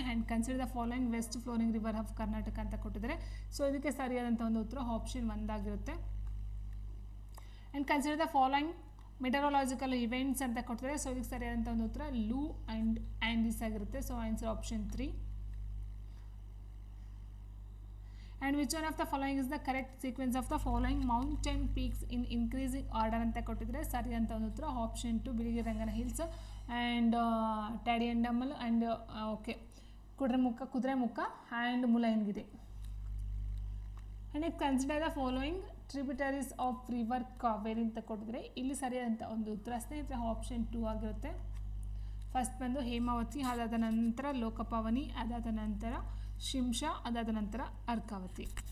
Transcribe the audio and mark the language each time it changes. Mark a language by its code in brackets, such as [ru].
[en] and consider the following west flowing river of Karnataka [kn] ಅಂತ ಕೊಟ್ಟಿದ್ದಾರೆ. So ಇದಕ್ಕೆ ಸರಿಯಾದಂಥ ಒಂದು ಉತ್ತರ ಆಪ್ಷನ್ 1 ಆಗಿರುತ್ತೆ. [en] and consider the following meteorological events [kn] ಅಂತ ಕೊಟ್ಟಿದ್ದಾರೆ. ಸೊ ಇದಕ್ಕೆ ಸರಿಯಾದಂಥ ಒಂದು ಉತ್ತರ ಲೂ ಆ್ಯಂಡ್ ಆ್ಯಂಡಿಸ್ ಆಗಿರುತ್ತೆ. [en] So answer option 3. And which one of the following is the correct sequence of the following mountain peaks in increasing order [kn] ಅಂತ ಕೊಟ್ಟಿದ್ರೆ ಸರಿಯಾದಂಥ ಒಂದು ಉತ್ತರ [en] Option 2 Biligiri Rangana hills and Tadiandamol and okay Kudremukh and Mullayanagiri. And consider the following tributaries of river Kaveri [kn] ಅಂತ ಕೊಟ್ಟಿದ್ರೆ ಇಲ್ಲಿ ಸರಿಯಾದಂಥ ಒಂದು ಉತ್ತರ ಸ್ನೇಹಿತರೆ ಆಪ್ಷನ್ 2 ಆಗಿರುತ್ತೆ. ಫಸ್ಟ್ ಬಂದು ಹೇಮಾವತಿ, ಅದಾದ ನಂತರ ಲೋಕಪಾವನಿ, ಅದಾದ ನಂತರ ಶಿಂಷಾ, ಅದಾದ ನಂತರ ಅರ್ಕಾವತಿ.